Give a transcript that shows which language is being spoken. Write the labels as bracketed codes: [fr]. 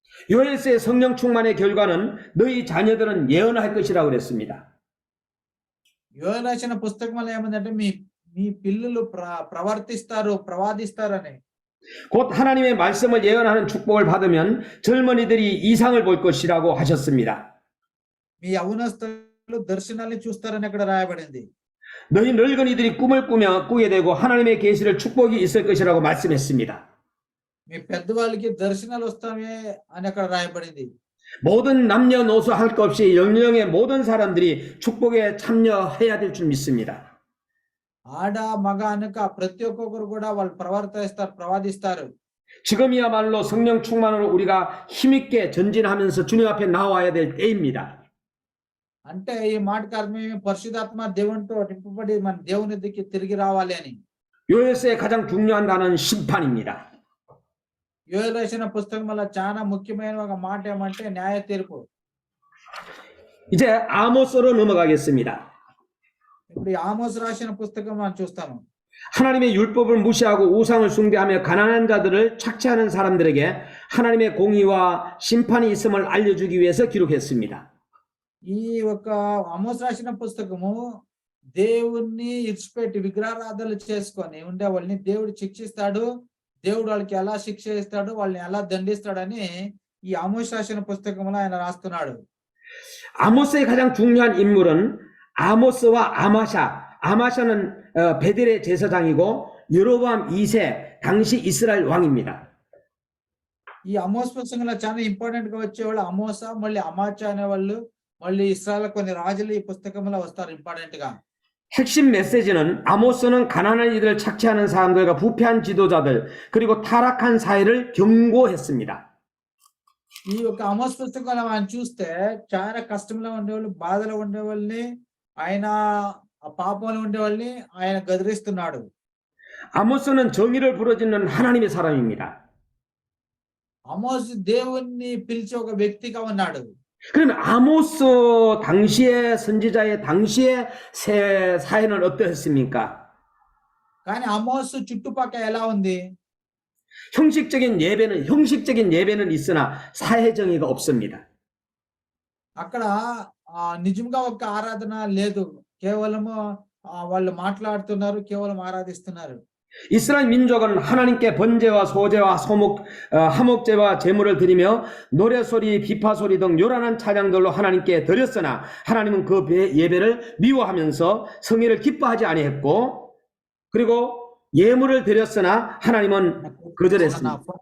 [ko] 요엘서의 성령 충만의 결과는 너희 자녀들은 예언할 것이라고 그랬습니다. [te] యోవేలు రాసిన పుస్తకంలో ఏమందంటే మీ పిల్లలు ప్రవాదిస్తారని. [ko] 곧 하나님의 말씀을 예언하는 축복을 받으면 젊은이들이 이상을 볼 것이라고 하셨습니다. [te] మీ యవ్వనస్తులు దర్శనాన్ని చూస్తారని అక్కడ రాయబడింది. [ko] 너희 늙은이들이 꿈을 꾸게 되고 하나님의 계시를 축복이 있을 것이라고 말씀했습니다. [te] మీ పెద్దవాళ్ళకి దర్శనాలు వస్తాయి అని అక్కడ రాయబడింది. [ko] 모든 남녀노소 할 것 없이 영영의 모든 사람들이 축복에 참여해야 될 줄 믿습니다. [te] ఆడ మగ అనక ప్రతి ఒక్కరు కూడా వాళ్ళు ప్రవాదిస్తారు. [ko] 지금이야말로 성령 충만으로 우리가 힘있게 전진하면서 주님 앞에 나와야 될 때입니다. [te] అంటే ఈ మాటకు అర్థం పరిశుద్ధాత్మ దేవునితో నింపబడి మన దేవుని దగ్గరికి తిరిగి రావాలి అని. [ko] 요엘서의 가장 중요한 단어는 심판입니다. [te] యోవేలు రాసిన పుస్తకం వల్ల చాలా ముఖ్యమైన ఒక మాట ఏమంటే న్యాయ తీర్పు. [ko] 이제 아모스로 넘어가겠습니다. [te] ఇప్పుడు ఆమోస్ రాసిన పుస్తకం మనం చూస్తాము. [ko] 하나님의 율법을 무시하고 우상을 숭배하며 가난한 자들을 착취하는 사람들에게 하나님의 공의와 심판이 있음을 알려주기 위해서 기록했습니다. [te] ఈ ఒక ఆమోస్ రాసిన పుస్తకము దేవుణ్ణి ఇచ్చిపెట్టి విగ్రహారాధనలు చేసుకొని ఉండే వాళ్ళని దేవుడు శిక్షిస్తాడు, దేవుడు వాళ్ళకి ఎలా శిక్ష ఇస్తాడు, వాళ్ళని ఎలా దండిస్తాడని ఈ ఆమోస్ రాసిన పుస్తకంలో ఆయన రాస్తున్నాడు. [ko] 아모스의 가장 중요한 인물은 아모스와 아마샤는 베델의 제사장이고 여로보암 2세 당시 이스라엘 왕입니다. [te] ఈ ఆమోస్ పుస్తకంలో చాలా ఇంపార్టెంట్ గా వచ్చేవాళ్ళు అమోస, మళ్ళీ అమాచా అనేవాళ్ళు, మళ్ళీ ఇశ్రాయేల్ కొన్ని రాజులు ఈ పుస్తకంలో వస్తారు ఇంపార్టెంట్ గా. [ko] 핵심 메시지는 아모스는 가난한 이들을 착취하는 사람들과 부패한 지도자들 그리고 타락한 사회를 경고했습니다. [te] ఈ యొక్క ఆమోస్ పుస్తకంలో మనం చూస్తే చాలా కష్టంలో ఉండేవాళ్ళు, బాధలో ఉండేవాళ్ళని, ఆయన పాపంలో ఉండేవాళ్ళని ఆయన గదిరిస్తున్నాడు. [ko] 아모스는 정의를 부르짖는 하나님의 사람입니다. [te] ఆమోస్ దేవుణ్ణి పిలిచే ఒక వ్యక్తిగా ఉన్నాడు. [ko] 그럼 아모스 당시의 선지자의 당시의 사회는 어떠했습니까? [te] కానీ ఆమోస్ చుట్టుపక్కల ఎలా ఉంది? [ko] 형식적인 예배는 있으나 사회 정의가 없습니다. [te] అక్కడ నిజంగా ఒక ఆరాధన లేదు, కేవలము వాళ్ళు మాట్లాడుతున్నారు, కేవలం ఆరాధిస్తున్నారు. [ko] 이스라엘 민족은 하나님께 번제와 소제와 화목제와 제물을 드리며 노래소리, 비파소리 등 요란한 찬양들로 하나님께 드렸으나 하나님은 그 예배를 미워하면서 성회를 기뻐하지 아니했고 그리고 예물을 드렸으나 하나님은 거절했습니다.